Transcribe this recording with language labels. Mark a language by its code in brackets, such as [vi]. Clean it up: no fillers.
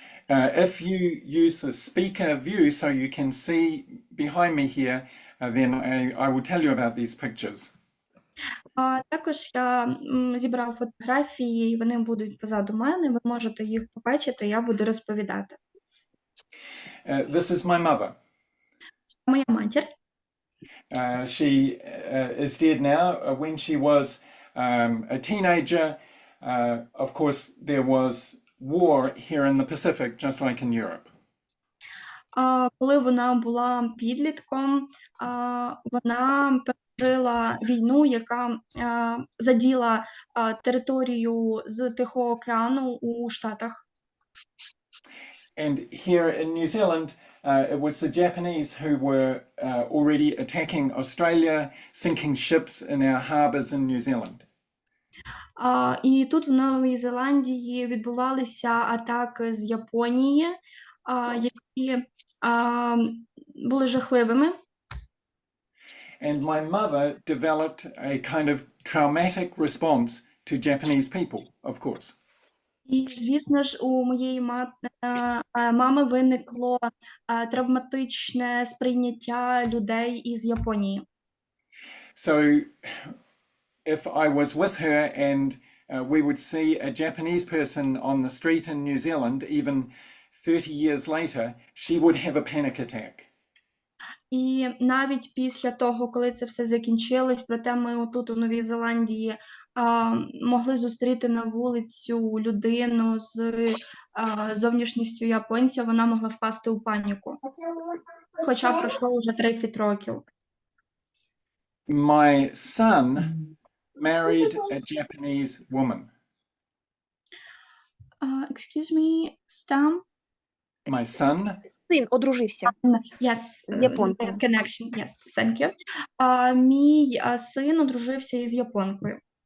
[en] If you use the speaker view so you can see behind me here, then I will tell you about these pictures. [uk] Також я зібрав фотографії, і вони будуть позаду мене, ви можете їх побачити, я буду розповідати. [en] This is my mother. [uk] Моя матір. [en] She is dead now. When she was a teenager, of course, there was war here in the Pacific, just like in Europe. [uk] Коли вона була підлітком, вона пережила війну, яка заділа територію з Тихого океану у Штатах. [en] And here in New Zealand, it was the Japanese who were already attacking Australia, sinking ships in our harbours in New Zealand. [uk] І тут в Новій Зеландії відбувалися атаки з Японії, які були жахливими. [en] And my mother developed a kind of traumatic response to Japanese people, of course. [uk] І, звісно ж, у моєї мами виникло травматичне сприйняття людей із Японії. [en] So if I was with her and we would see a Japanese person on the street in New Zealand, even 30 years later, she would have a panic attack. [uk] І навіть після того, коли це все закінчилось, проте ми тут у Новій Зеландії могли зустріти на вулицю людину з зовнішністю японця, вона могла впасти у паніку. Хоча пройшло вже 30 років. [en] My son married a Japanese woman. Excuse me, Stam? My son? [uk] Син одружився [en] Yes, [uk] з японкою. [en] connection, yes, thank you. [uk] Мій син одружився із японкою.